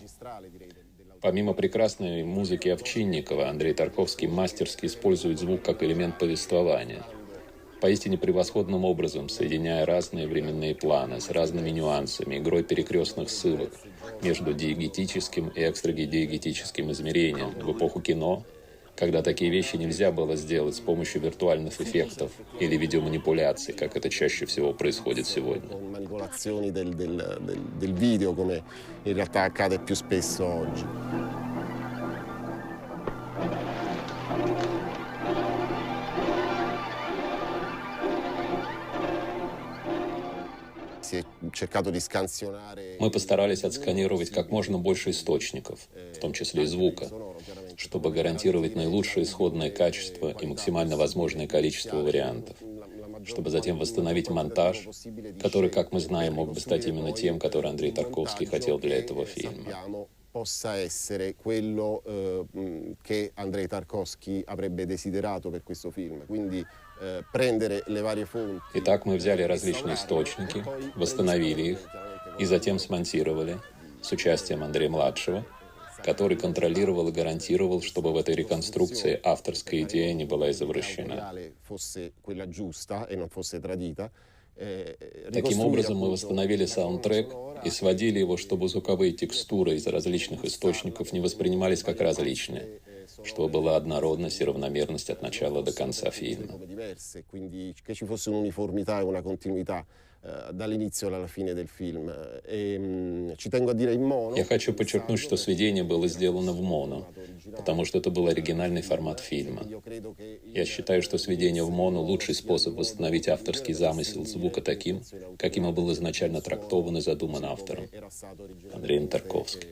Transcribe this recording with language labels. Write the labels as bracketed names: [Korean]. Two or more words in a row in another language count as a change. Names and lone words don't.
[Russian] Помимо прекрасной музыки Овчинникова, Андрей Тарковский мастерски использует звук как элемент повествования, поистине превосходным образом соединяя разные временные планы с разными нюансами, игрой перекрестных ссылок между диегетическим и экстрадиегетическим измерением в эпоху кино, когда такие вещи нельзя было сделать с помощью виртуальных эффектов или видеоманипуляций, как это чаще всего происходит сегодня. [Italian] Manipolazioni del video, come in realtà accade più spesso oggi. [Russian] Мы постарались отсканировать как можно больше источников, в том числе и звука, чтобы гарантировать наилучшее исходное качество и максимально возможное количество вариантов, чтобы затем восстановить монтаж, который, как мы знаем, мог бы стать именно тем, который Андрей Тарковский хотел для этого фильма. [Italian] Possa essere quello che Andrei Tarkovsky avrebbe desiderato per questo film. Quindi prendere le varie fonti. [Russian] Итак, мы взяли различные источники, восстановили их и затем смонтировали с участием Андрея-младшего, который контролировал и гарантировал, чтобы в этой реконструкции авторская идея не была извращена. Таким образом, мы восстановили саундтрек и сводили его, чтобы звуковые текстуры из различных источников не воспринимались как различные, чтобы была однородность и равномерность от начала до конца фильма. [Italian] dall'inizio alla fine del film. Ci tengo a dire in mono. [Russian] Я хочу подчеркнуть, что сведение было сделано в моно, потому что это был оригинальный формат фильма. Я считаю, что сведение в моно — лучший способ восстановить авторский замысел звука таким, каким он был изначально трактован и задуман автором, Андреем Тарковским.